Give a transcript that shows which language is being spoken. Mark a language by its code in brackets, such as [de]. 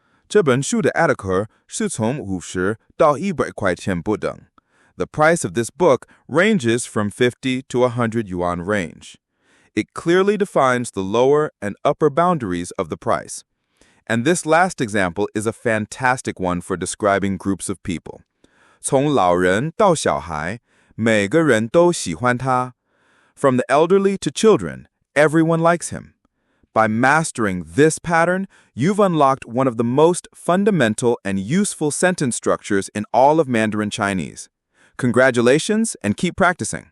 [zh] 这本书的价格是从50到100块钱不等. [en] The price of this book ranges from 50 to 100 yuan range. It clearly defines the lower and upper boundaries of the price. And this last example is a fantastic one for describing groups of people. [zh] 从老人到小孩, 每个人都喜欢他. [en] From the elderly to children, everyone likes him. By mastering this pattern, you've unlocked one of the most fundamental and useful sentence structures in all of Mandarin Chinese. Congratulations and keep practicing.